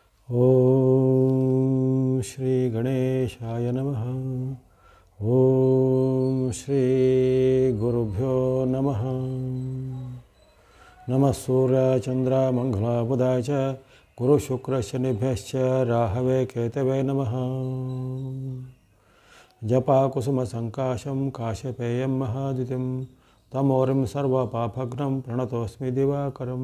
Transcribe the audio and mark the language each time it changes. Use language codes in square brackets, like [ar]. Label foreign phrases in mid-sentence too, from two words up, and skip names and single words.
[sa] ಓಂ ಶ್ರೀ ಗಣೇಶಾಯ ನಮಃ. ಓಂ ಶ್ರೀ ಗುರುಭ್ಯೋ ನಮಃ. ನಮಃ ಸೂರ್ಯ ಚಂದ್ರ ಮಂಗಳ ಬುಧಾಯ ಚ ಗುರು ಶುಕ್ರ ಶನಿಭ್ಯಶ್ಚ ರಾಹವೇ ಕೇತವೇ ನಮಃ. ಜಪಾ ಕುಸುಮ ಸಂಕಾಶಂ ಕಾಶ್ಯಪೇಯಂ ಮಹಾದ್ಯುತಿಂ ತಮೋರಿಂ ಸರ್ವಪಾಪಘ್ನಂ ಪ್ರಣತೋಸ್ಮಿ ದಿವಾಕರಂ.